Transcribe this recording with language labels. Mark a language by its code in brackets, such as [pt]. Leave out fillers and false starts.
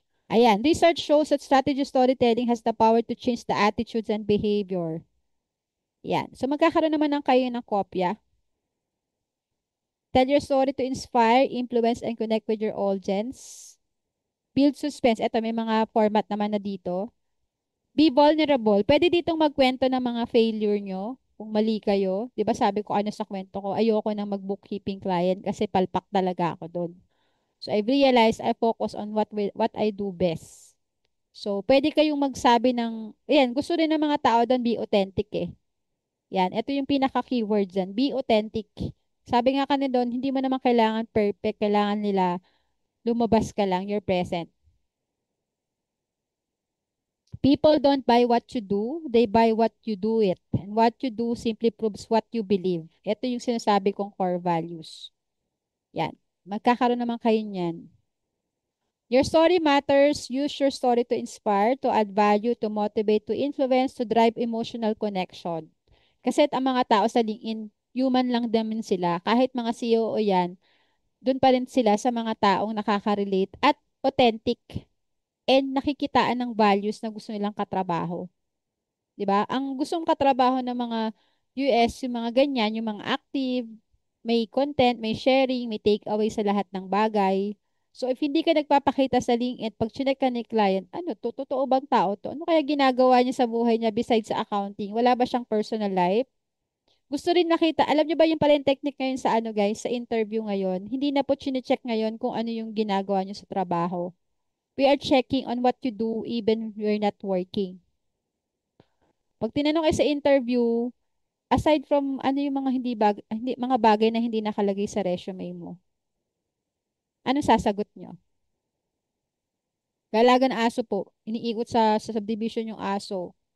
[en] Ayan, research shows that strategy storytelling has the power to change the attitudes and behavior. [tl] Yan. So, magkakaroon naman ng kayo ng kopya. [en] Tell your story to inspire, influence, and connect with your audience. Build suspense. [tl] Ito, may mga format naman na dito. [en] Be vulnerable. [tl] Pwede ditong magkwento ng mga failure nyo. Kung mali kayo. Di ba sabi ko ano sa kwento ko, ayoko nang mag-bookkeeping client kasi palpak talaga ako doon. [en] So, I've realized I focus on what I do best. [tl] So, pwede kayong magsabi ng, ayan, gusto rin ng mga tao doon, [en] be authentic [tl] eh. Yan, ito yung pinaka-keyword dyan, [en] be authentic. [tl] Sabi nga kanina doon, hindi mo naman kailangan perfect, kailangan nila lumabas ka lang, [en] you're present. People don't buy what you do, they buy what you do it. And what you do simply proves what you believe. [tl] Ito yung sinasabi kong core values. Yan, magkakaroon naman kayo niyan. [en] Your story matters. Use your story to inspire, to add value, to motivate, to influence, to drive emotional connection. [tl] Kasi ang mga tao sa LinkedIn, human lang naman sila. Kahit mga CEO yan, doon pa rin sila sa mga taong nakaka-relate at authentic and nakikitaan ng values na gusto nilang katrabaho. 'Di ba? Ang gustong katrabaho ng mga US, yung mga ganyan, yung mga active, may content, may sharing, may takeaway sa lahat ng bagay. So if hindi ka nagpapakita sa LinkedIn, pag chinek ka ni client, ano to, totoo bang tao to? Ano kaya ginagawa niya sa buhay niya besides sa accounting? Wala ba siyang personal life? Gusto rin nakita, alam niyo ba yung pala yung technique ngayon sa ano guys, sa interview ngayon, hindi na po chinecheck ngayon kung ano yung ginagawa niyo sa trabaho. [en] We are checking on what you do even you're not working. [tl] Pag tinanong kayo sa interview, aside from ano yung mga hindi mga bagay na hindi nakalagay sa resume mo, anong sasagot nyo? Galaga ng aso po. Iniikot sa subdivision yung aso.